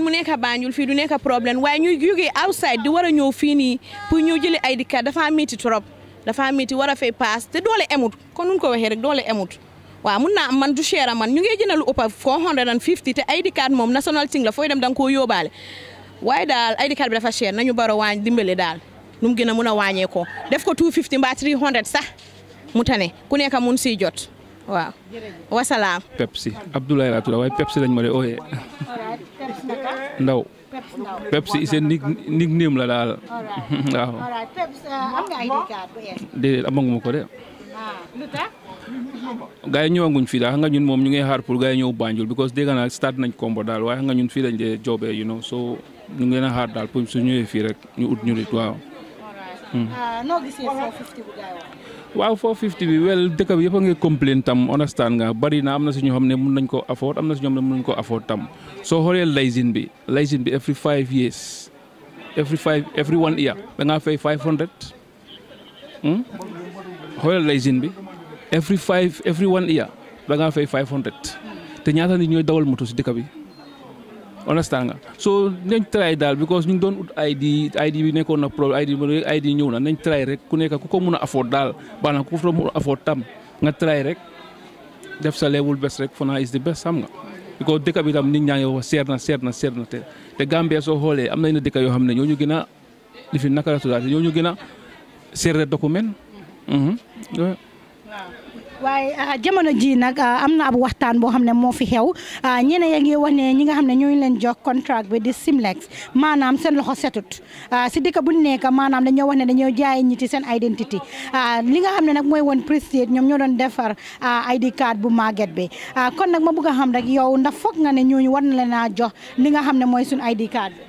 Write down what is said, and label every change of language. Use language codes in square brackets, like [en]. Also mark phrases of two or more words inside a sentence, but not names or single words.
[wo] mu nekk Banjul fii du nekk problème waaye ñuy jógee outside di war a ñëw fii nii pour ñëw jëli ID card dafa métti torop dafa métti war a fay paas te doole emut kon nun ko waxee rek doole emut waaw mun naa am man du cher man ñu ngi jënd lu ëpp 450 te ID card moom [en] national thing [wo] la fooy dem da nga koo yóbbaale waaye daal ID card bi dafa cher nañu baro waañ dimbale daal nu mu gën a mun a wàññee ko def ko 250 mbaa 300 sax mu tane ku nekk mun siy jot waaw wasalaam. Pepsi Abdoulaye laa tudd waaye Pepsi lañ ma de ooyee ndaw Pepsi [en] is a nickname [wo] la daal waaw. Pepsi am nga ID card bu ees. déedéet amaguma ko de. lu tax. gars yi ñëwaguñ fii daal xam nga ñun moom ñu ngi xaar pour gars yi ñëw Banjul because dégg naa start nañ combo daal waaye xam nga ñun fii lañ dee joobee so ñu ngi leen a xaar daal pour su ñëwee fii rek ñu ut ñu nit waaw. noo gisee 450 bu gars yi waaw 450 bi wel dëkk bi yëpp a ngi complain tam understand nga bari na am na si ñoo xam ne mun nañ ko afford am na si ñoom ne mun nañ ko afford tam soo xoolee laysin bi [en] every 5 years every 1 year [wo] da ngaa fay 500 xoolal laysin bi [en] every 1 year [wo] da ngaa fay 500 te ñaata nit ñooy dawal moto si dëkk bi understand nga so nañ try daal because ñu ngi doon ut ID bi nekkoon na problème ID ñëw na nañ try rek ku nekk ku ko mun a afford daal baanaam ku ko mun a afford tam nga try rek def sa [en] level best [wo] rek fona [en] is the best [wo] xam nga because dëkk bi tam nit ñaa ngi wax seer na te Gambia soo xoolee am na yenn dëkk yoo xam ne ñoo ñu gën a li fi naka la tuddaate ñoo ñu gën a seer document waaye jamono ji nag am na ab waxtaan boo xam ne moo fi xew ñeneen yaa ngi wax ne ñi nga xam ne ñooñu leen jox contract bi di Semlex maanaam seen loxo setut si dëkk bu nekk maanaam dañoo wax ne dañoo jaay ñiti seen identity li nga xam ne nag mooy woon prestige ñoom ñoo doon defar ID card bu màgget bi kon nag ma bëgg a xam rek yow ndax foog nga ne ñooñu war na leen a jox li nga xam ne mooy suñu ID card bi.